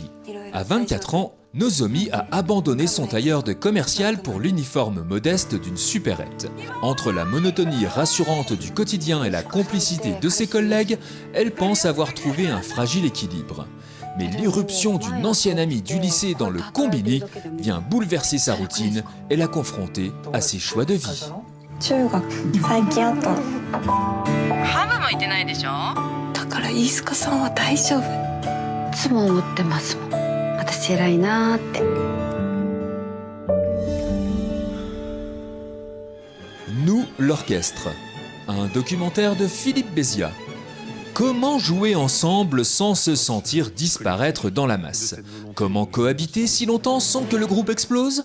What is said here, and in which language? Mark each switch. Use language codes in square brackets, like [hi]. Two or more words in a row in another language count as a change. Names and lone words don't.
[fr] À 24 ans, Nozomi a abandonné son tailleur de commercial pour l'uniforme modeste d'une supérette. Entre la monotonie rassurante du quotidien et la complicité de ses collègues, elle pense avoir trouvé un fragile équilibre. Mais l'irruption d'une ancienne amie du lycée dans le Combini vient bouleverser sa routine et la confronter à ses choix de vie. [ja] だから飯塚さんは大丈夫。いつも思ってますもん。私偉いなーって。 [fr] Nous, l'orchestre, un documentaire de Philippe Béziat. Comment jouer ensemble sans se sentir disparaître dans la masse? Comment cohabiter si longtemps sans que le groupe explose?